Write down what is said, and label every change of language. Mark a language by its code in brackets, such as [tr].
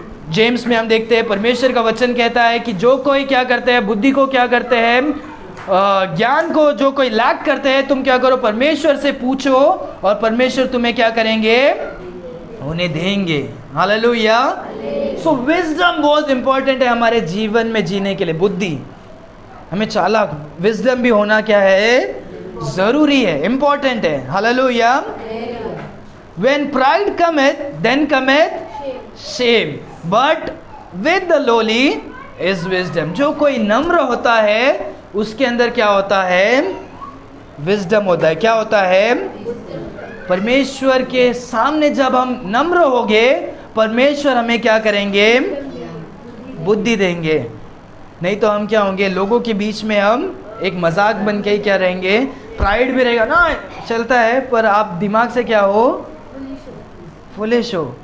[hi] James में हम देखते हैं परमेश्वर का वचन कहता है कि जो कोई क्या करते हैं, बुद्धि को क्या करते हैं, ज्ञान को जो कोई लैक करते हैं, तुम क्या करो, परमेश्वर से पूछो और परमेश्वर तुम्हें क्या करेंगे, उन्हें देंगे। हालेलुया। सो विजडम बहुत इंपॉर्टेंट है हमारे जीवन में जीने के लिए। बुद्धि, हमें चालाक, विजडम भी होना क्या है, जरूरी है, इंपॉर्टेंट है। Hallelujah. [en] When pride cometh, then cometh shame, but with the lowly is wisdom. [hi] जो कोई नम्र होता है उसके अंदर क्या होता है, विजडम होता है। क्या होता है, परमेश्वर के सामने जब हम नम्र होंगे परमेश्वर हमें क्या करेंगे, बुद्धि देंगे। नहीं तो हम क्या होंगे, लोगों के बीच में हम एक मजाक बन के ही क्या रहेंगे, प्राइड भी रहेगा ना, चलता है, पर आप दिमाग से क्या हो, फुलिश हो।